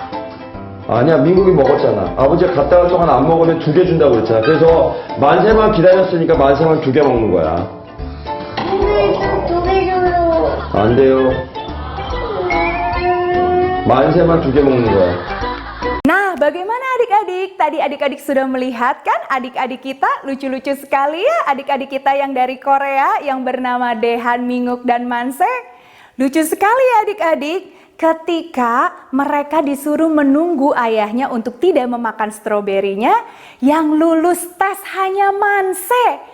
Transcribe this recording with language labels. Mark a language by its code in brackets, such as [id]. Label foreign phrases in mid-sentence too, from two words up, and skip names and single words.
[ko] 아니야, 민국이 먹었잖아. 아버지가 갔다 올 동안 안 먹으면 2개 준다고 그랬잖아. 그래서 만세만 기다렸으니까 만세만 2개 먹는 거야. 우리는 2개 줘요. 안 돼요. 만세만 2개 먹는 거야. [id] Nah, bagaimana adik-adik? Tadi adik-adik sudah melihat kan adik-adik kita lucu-lucu sekali ya, adik-adik kita yang dari Korea yang bernama Dehan, Minguk, dan Manse. Lucu sekali ya adik-adik ketika mereka disuruh menunggu ayahnya untuk tidak memakan stroberinya, yang lulus tes hanya Manse.